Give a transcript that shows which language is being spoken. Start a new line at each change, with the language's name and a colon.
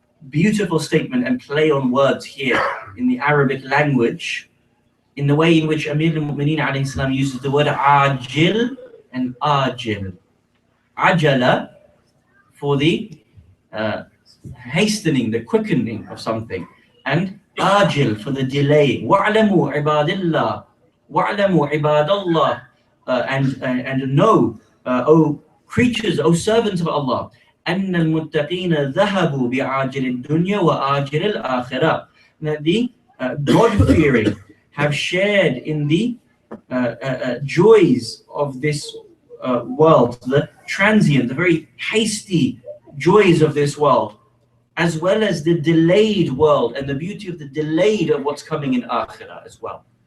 English: Beautiful statement and play on words here in the Arabic language, in the way in which Amir al-Mu'mineen alayhi salam uses the word ajil and ajil. Ajala for the hastening, the quickening of something, and ajil for the delay.
Arabic: وَاعْلَمُوا عِبَادِ اللَّهِ وَاعْلَمُوا عِبَادَ اللَّهِ
English: and know, O creatures, O servants of Allah,
Arabic: أَنَّ الْمُتَّقِينَ ذَهَبُوا بِعَاجِلِ الدُّنْيَا وَآجِلِ الْآخِرَةِ.
English: That the God-fearing have shared in the joys of this world, the transient, the very hasty joys of this world, as well as the delayed world and the beauty of the delayed of what's coming in Akhirah as well.